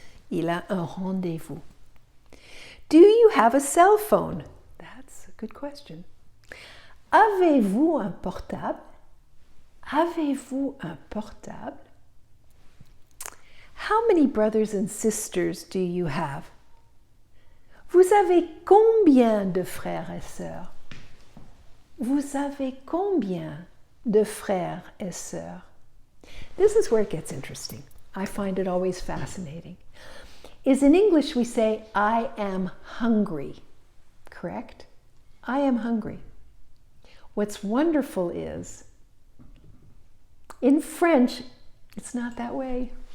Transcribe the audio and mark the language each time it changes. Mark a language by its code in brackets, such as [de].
[fr] Il a un rendez-vous. [en] Do you have a cell phone? That's a good question. [fr] Avez-vous un portable? Avez-vous un portable? [en] How many brothers and sisters do you have? [fr] Vous avez combien de frères et sœurs? Vous avez combien de frères et sœurs? [en] This is where it gets interesting. I find it always fascinating. Is in English we say, I am hungry, correct? I am hungry. What's wonderful is, in French, it's not that way.